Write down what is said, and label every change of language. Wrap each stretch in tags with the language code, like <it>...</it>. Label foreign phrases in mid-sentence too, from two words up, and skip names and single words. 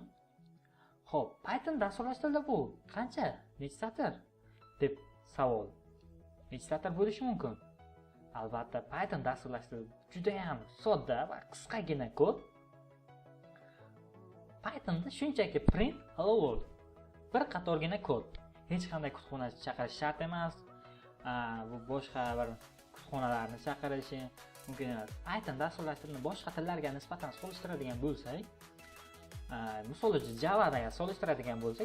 <uz>Xo'p, Python dasturlashtirishda bu qancha? Necha satr? deb savol. Necha satr bo'lishi mumkin? Albatta, Python dasturlashtirish juda ham sodda va qisqagina kod. Pythonda shunchaki</uz> <en>print hello world.</en> <uz>Bir qatorgina kod. Hech qanday kutubxona chaqirish shart emas. Bu boshqa bir kutubxonalarni chaqirishi mumkin emas. Python dasturlashtirishni boshqa tillarga nisbatan solishtiradigan bo'lsak, misol uchun Javaga solishtiradigan bo'lsak,</uz>